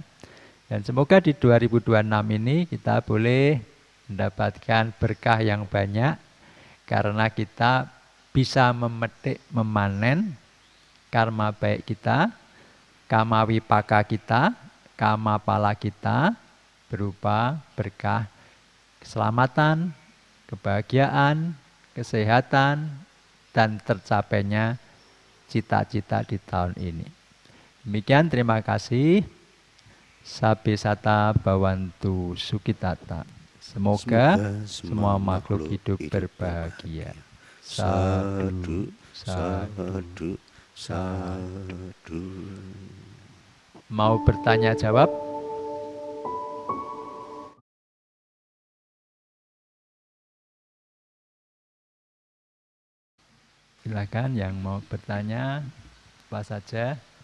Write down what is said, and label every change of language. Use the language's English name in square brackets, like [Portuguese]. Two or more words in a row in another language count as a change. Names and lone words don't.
[Indonesian] Dan semoga di 2026 ini kita boleh mendapatkan berkah yang banyak, karena kita bisa memetik, memanen karma baik kita, [Pali] kama wipaka [Indonesian] kita, [Pali] kama pala [Indonesian] kita, berupa berkah keselamatan, kebahagiaan, kesehatan, dan tercapainya cita-cita di tahun ini. Demikian, terima kasih. [Pali] Sabe sata bawantu sukitata. [Indonesian] Semoga semua makhluk hidup berbahagia. Sadu, sadu, sadu. Mau bertanya jawab? Silakan yang mau bertanya, apa saja.